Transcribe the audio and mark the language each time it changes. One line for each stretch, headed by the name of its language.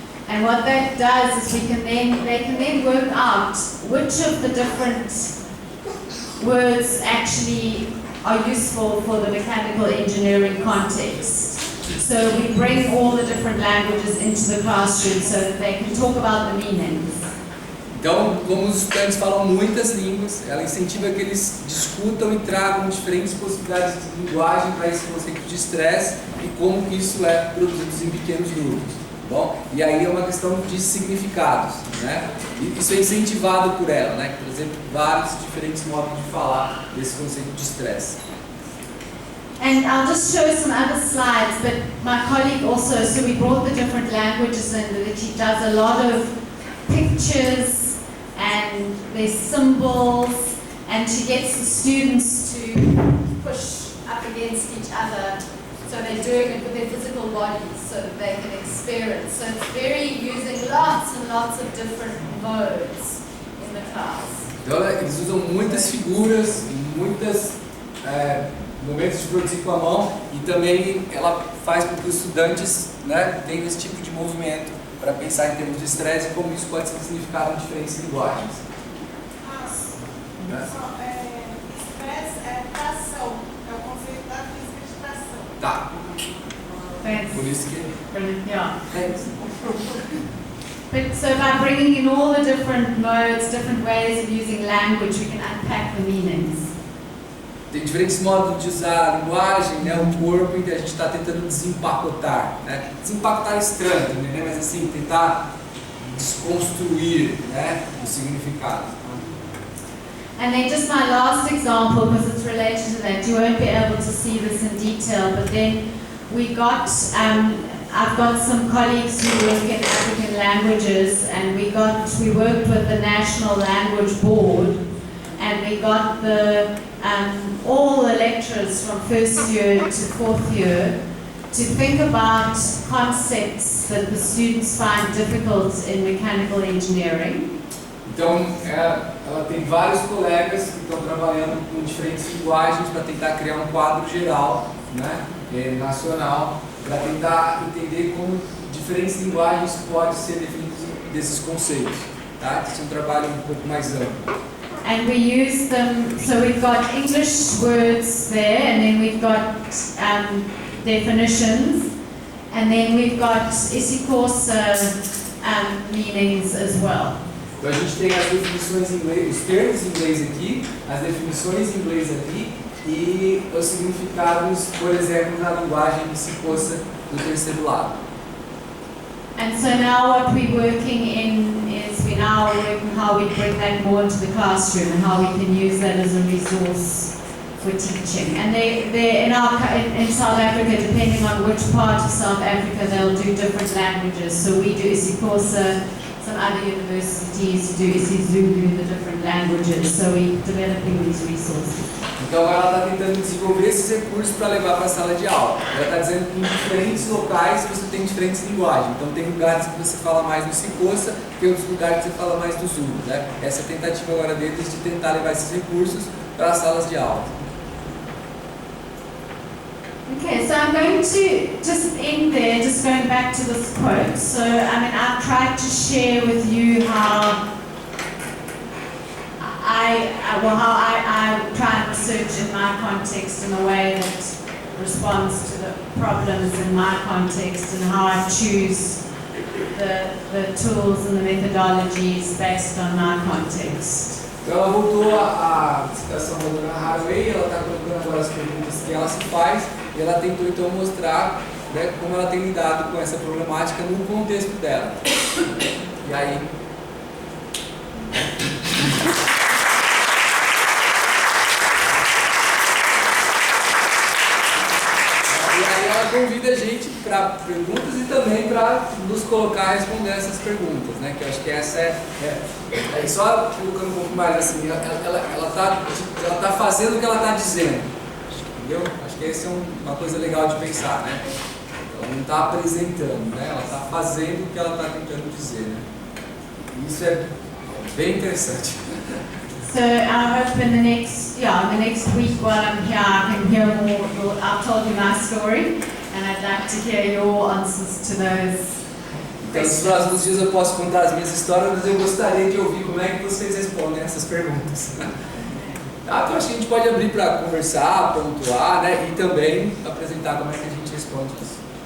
English: And what that does is they can then work out which of the different words actually are useful for the mechanical engineering context. So we bring all the different languages into the classroom so that they can talk about the meanings.
Portuguese: Então, como os estudantes falam muitas línguas, ela incentiva que eles discutam e tragam diferentes possibilidades de linguagem para esse conceito de estresse e como que isso é produzido em pequenos grupos. Bom, e aí é uma questão de significados, né? E isso é incentivado por ela, né? Por exemplo, vários diferentes modos de falar desse conceito de estresse.
English: And I'll just show some other slides, but my colleague also, so we brought the different languages in, that she does a lot of pictures and there's symbols, and she gets the students to push up against each other, so they're doing it with their physical bodies so that they can experience. So it's very using lots and lots of different modes in the class.
Portuguese: Então eles usam muitas figuras, muitos momentos de produzir com a mão, e também ela faz com que os estudantes, né, tenham esse tipo de movimento para pensar em termos de estresse e como isso pode ser significado em diferentes linguagens. Estresse é tração, é o conceito da física de tração. Tá.
English: Thanks.
Portuguese: Por isso que...
English: Yeah. But so by bringing in all the different modes, different ways of using language, we can unpack the meanings.
Portuguese: Tem diferentes modos de usar a linguagem, né, o corpo, e a gente está tentando desempacotar, né? Desempacotar é estranho, né? Mas assim, tentar desconstruir, né, o significado.
English: And then just my last example, because it's related to that, you won't be able to see this in detail, but then we got, I've got some colleagues who work in African languages, and we worked with the National Language Board, and we got all the lecturers from first year to fourth year to think about concepts that the students find difficult in mechanical engineering.
Portuguese: Então, ela tem vários colegas que estão trabalhando com diferentes linguagens para tentar criar um quadro geral, né, nacional, para tentar entender como diferentes linguagens podem ser definidas desses conceitos. Tá? Esse é um trabalho um pouco mais amplo.
English: And we use them, so we've got English words there, and then we've got definitions, and then we've got Isikorsa meanings as well.
Portuguese: Então a gente tem as definições em inglês, os termos em inglês aqui, as definições em inglês aqui e os significados, por exemplo, na linguagem de Isikorsa do terceiro lado.
English: And so now what we're working in is we now are working how we bring that more into the classroom and how we can use that as a resource for teaching. And they in South Africa, depending on which part of South Africa, they'll do different languages. So we do Isikorsa, some other universities do isiZulu, the different languages. So we're developing these resources.
Portuguese: Então ela está tentando desenvolver esses recursos para levar para a sala de aula. Ela está dizendo que em diferentes locais você tem diferentes linguagens. Então tem lugares que você fala mais do Isikorsa, tem outros lugares que você fala mais do Zulu, né? Essa é a tentativa agora deles de tentar levar esses recursos para as salas de aula.
English: Okay, so I'm going to just end there, just going going back to this quote, so I mean, I've tried to share with you how I try and research in my context in a way that responds to the problems in my context and how I choose the tools and the methodologies based on my context.
Portuguese: Então ela voltou à citação da dona Haraway, ela está colocando agora as perguntas que ela se faz e ela tentou então mostrar, né, como ela tem lidado com essa problemática no contexto dela. E aí... convida a gente para perguntas e também para nos colocar a responder essas perguntas, né? Que eu acho que essa é só colocando um pouco mais assim, ela tá fazendo o que ela está dizendo, entendeu? Acho que essa é uma coisa legal de pensar, né? Ela não está apresentando, né? Ela está fazendo o que ela está tentando dizer, né? E isso é bem interessante.
English: So I hope in the next week while I'm here, I can hear more. I've told you my story, and I'd like to hear your answers to those.
Portuguese: Então, nos próximos dias eu posso contar as minhas histórias, mas eu gostaria de ouvir como é que vocês respondem essas perguntas. Tá? Então acho que a gente pode abrir para conversar, pontuar, né? E também apresentar como é que a gente responde isso.